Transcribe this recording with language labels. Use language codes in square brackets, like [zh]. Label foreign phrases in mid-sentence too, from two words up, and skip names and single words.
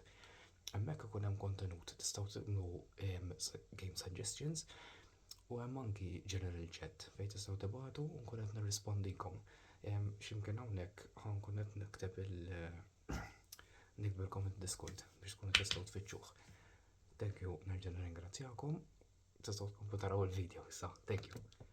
[mt] Hemmhekk ikun hemm kontenut tistgħu tagħmlu [en] game suggestions. [mt] U hemm anki [en] general chat [mt] fejn tistgħu tibagħtu u nkun qed nirrispondikom. X'imkien hawnhekk ħankun qed nikteb nikbilkom id-Discord biex tkunu tistgħu tfittxuh. [en] Thank you, [mt] nerġa' nirringrazzjakom. Tistgħu tkomplu taraw il-video issa. [en] Thank you.